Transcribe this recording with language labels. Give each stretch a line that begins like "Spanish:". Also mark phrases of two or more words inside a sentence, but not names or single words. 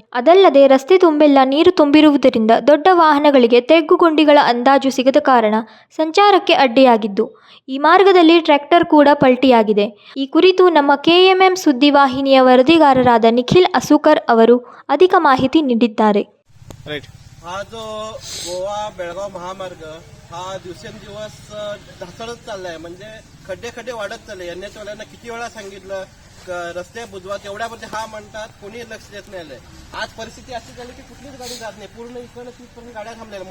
Kannada: ಅದಲ್ಲದೆ ರಸ್ತೆ ತುಂಬೆಲ್ಲ ನೀರು ತುಂಬಿರುವುದರಿಂದ ದೊಡ್ಡ ವಾಹನಗಳಿಗೆ ತಗ್ಗುಗುಂಡಿಗಳ ಅಂದಾಜು ಸಿಗದ ಕಾರಣ ಸಂಚಾರಕ್ಕೆ ಅಡ್ಡಿಯಾಗಿದ್ದು, ಈ ಮಾರ್ಗದಲ್ಲಿ ಟ್ರ್ಯಾಕ್ಟರ್ ಕೂಡ ಪಲ್ಟಿಯಾಗಿದೆ. ಈ ಕುರಿತು ನಮ್ಮ ಕೆಎಂಎಂ ಸುದ್ದಿವಾಹಿನಿಯ ವರದಿಗಾರರಾದ ನಿಖಿಲ್ ಅಸುಕರ್ ಅವರು ಅಧಿಕ ಮಾಹಿತಿ ನೀಡಿದ್ದಾರೆ.
Marathi: हा जो गोवा बेळगाव महामार्ग हा दिवसेंदिवस ढासळत चाललाय. म्हणजे खड्डे खड्डे वाढत चालले. एनएचवाल्यांना किती वेळा सांगितलं रस्ते बुजवा, तेवढ्यामध्ये हा म्हणतात, कोणी लक्ष देत नाही. आज परिस्थिती अशी झाली की कुठलीच गाडी जात नाही. पूर्ण इकडे तिथपर्यंत गाड्या थांबलेल्या.